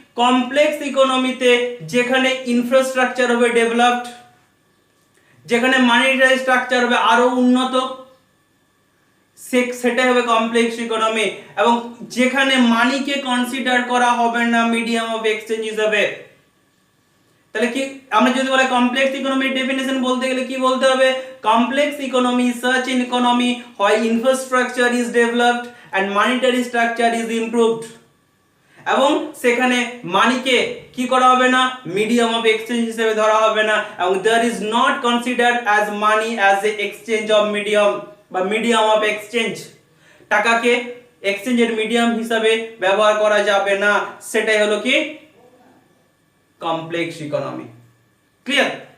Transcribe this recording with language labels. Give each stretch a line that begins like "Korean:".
Bangla: Complex ইকোনমিতে যেখানে infrastructure হবে developed, যেখানে মানিটারি স্ট্রাকচার হবে আরো উন্নত, সেটাই হবে কমপ্লেক্স ইকোনমি। এবং যেখানে মানিকে কনসিডার করা হবে না মিডিয়াম অফ এক্সচেঞ্জ হিসেবে। তাহলে কি আমরা যদি বলি কমপ্লেক্স ইকোনমির ডেফিনেশন বলতে গেলে কি বলতে হবে?
English: Complex economy is such an economy where infrastructure is developed and monetary structure is improved।
Bangla: এবং সেখানে মানিকে কি করা হবে না?
English: medium of exchange
Bangla: হিসেবে ধরা হবে না, এবং
English: there is not considered as money as a exchange of medium বা medium of exchange.
Bangla: টাকাকে এক্সচেঞ্জের মিডিয়াম হিসেবে ব্যবহার করা যাবে না, সেটাই হলো কি কমপ্লেক্স ইকোনমি। ক্লিয়ার?